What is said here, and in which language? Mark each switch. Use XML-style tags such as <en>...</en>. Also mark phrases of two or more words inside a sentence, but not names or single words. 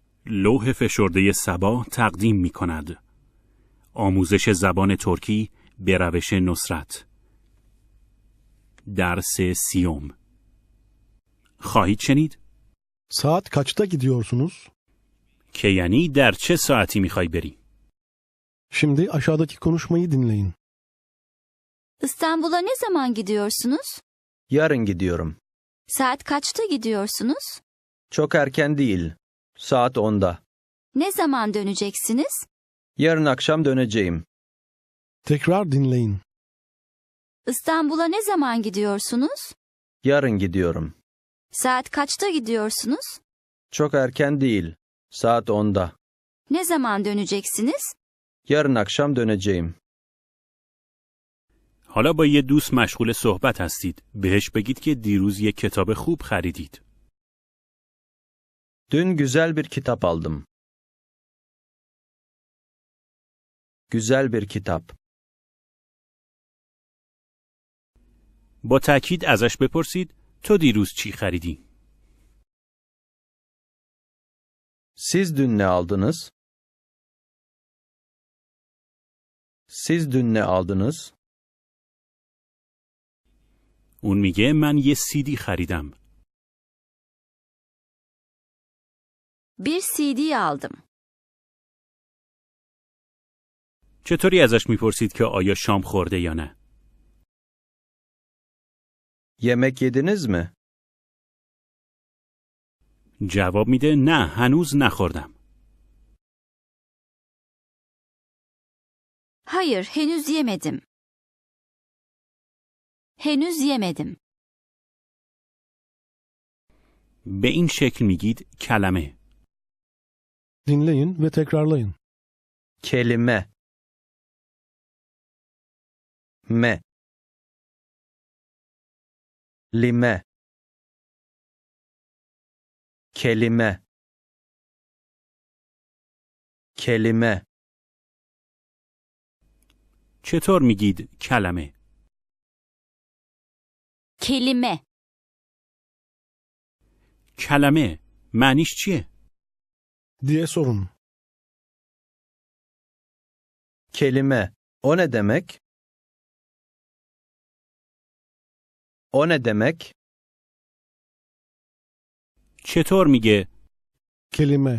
<fa>لوح فشرده صبا تقدیم می کند. آموزش زبان ترکی به روش نصرت. درس 30. خواهید شنید؟</fa> <tr>Saat kaçta gidiyorsunuz?</tr> <fa>که یعنی در چه ساعتی میخوای بری؟</fa> <tr>Şimdi aşağıdaki konuşmayı dinleyin. İstanbul'a ne zaman gidiyorsunuz? Yarın gidiyorum. Saat kaçta gidiyorsunuz? Çok erken değil. Saat 10'da. Ne zaman döneceksiniz? Yarın akşam döneceğim. Tekrar dinleyin. İstanbul'a ne zaman gidiyorsunuz? Yarın gidiyorum. Saat kaçta gidiyorsunuz? Çok erken değil. Saat 10'da. Ne zaman döneceksiniz? Yarın akşam döneceğim.</tr> <fa>حالا با یه دوست مشغول صحبت هستید. بهش بگید که دیروز یه کتاب خوب خریدید.</fa> <tr>Dün güzel bir kitap aldım. Güzel bir kitap.</tr> <fa>با تأکید ازش بپرسید تو دیروز چی خریدی؟</fa> <tr>Siz dün ne aldınız? Siz dün ne aldınız?</tr> <fa>اون میگه من یه CD خریدم.</fa> <tr>Bir CD aldım.</tr> <fa>چطوری ازش میپرسید که آیا شام خورده یا نه؟</fa> <tr>Yemek yediniz mi?</tr> <fa>جواب میده نه هنوز نخوردم.</fa> <tr>Hayır, henüz yemedim. Henüz yemedim.</tr> <fa>به این شکل میگید کلمه.</fa> <tr>Dinleyin ve tekrarlayın. Kelime. Me. Lime. Kelime. Kelime.</tr> <fa>چطور میگید کلمه؟</fa> <tr>Kelime.</tr> <fa>کلمه معنیش چیه؟</fa> <tr>Diye sorun. Kelime. O ne demek? O ne demek?</tr> <fa>چطور میگه</fa> <tr>Kelime.</tr>